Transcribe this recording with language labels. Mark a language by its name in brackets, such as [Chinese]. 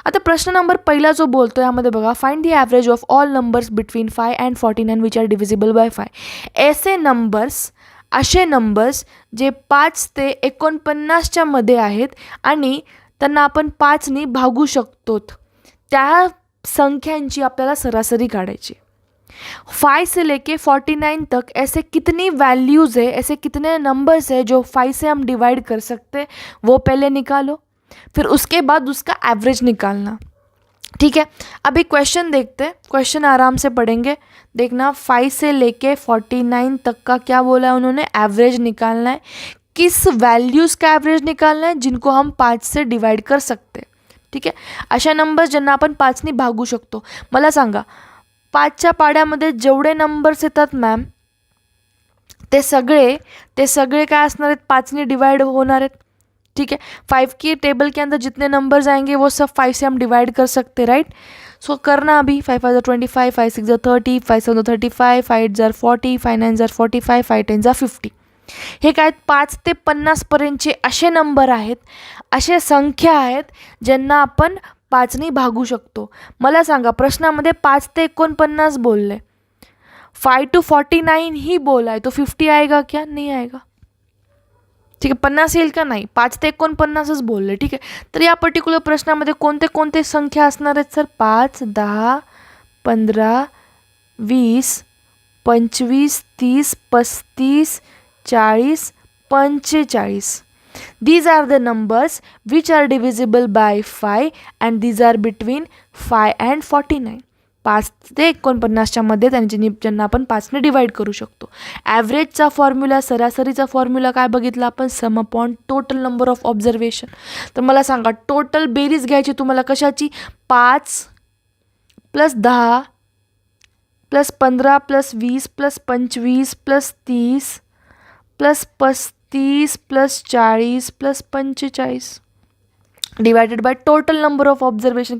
[Marathi] आता प्रश्न नंबर पहिला जो बोलतो यामध्ये बघा, [English] Find the average of all numbers between 5 and 49 which are divisible by 5. [Marathi] असे नंबर्स जे 5 ते 49च्या मध्ये आहेत आणि त्यांना आपण 5नी भागू शकतो, त्या संख्यांची आपल्याला सरासरी काढायची. [Hindi] 5 से लेके 49 तक ऐसे कितनी वैल्यूज़ है, ऐसे कितने नंबर्स है जो 5 से हम डिवाइड कर सकते, वो पहले निकालो. फिर उसके बाद उसका एवरेज निकालना. ठीक है. अभी क्वेश्चन देखते हैं, क्वेश्चन आराम से पढ़ेंगे. देखना, 5 से लेके 49 तक का क्या बोला है उन्होंने, एवरेज निकालना है. किस वैल्यूज़ का एवरेज निकालना है, जिनको हम 5 से डिवाइड कर सकते. [Marathi] ठीक आहे. अशा नंबर्स ज्यांना आपण 5नी भागू शकतो. मला सांगा 5च्या पाड्यामध्ये जेवढे नंबर्स येतात मॅम, ते सगळे काय असणार आहेत, 5नी डिवाइड होणार आहेत. [Hindi] ठीक है. 5 की टेबल के अंदर जितने नंबर्स आएंगे वो सब 5 से हम डिवाइड कर सकते, राइट. सो करना अभी, 5 5 25, 5 6 30, 5 7 35, 5 8 40, 5 9 45, 5 10 50. [Marathi] हे काय 5 ते 50 पर्यंतचे असे नंबर आहेत, असे संख्या आहेत ज्यांना आपण 5नी भागू शकतो. मला सांगा प्रश्नामध्ये 5 ते 49 बोलले, [Hindi] 5 to 49 ही बोला है, तो 50 आएगा क्या, नहीं आएगा. [Marathi] ठीक आहे. 50 येईल का, नाही. 5 ते 49च बोलले. ठीक आहे. तर या पर्टिक्युलर प्रश्नामध्ये कोणते संख्या असणार आहेत sir, 5, 10, 15, 20, 25, 30, 35, 40, 45. [English] These are the numbers which are divisible by 5 and these are between 5 and 49. [Marathi] 5 ते 49च्या मध्ये ज्यांना आपण 5ने डिवाइड करू शकतो. ॲव्हरेजचा फॉर्म्युला, सरासरीचा फॉर्म्युला काय बघितला आपण, [English] Sum upon total number of observation. [Marathi] तर मला सांगा टोटल बेरीज घ्यायची तुम्हाला कशाची, 5 + 10 + 15 + 20 + 25 + 30 + 35 + 40 + 45 [English] Divided by total number of observation.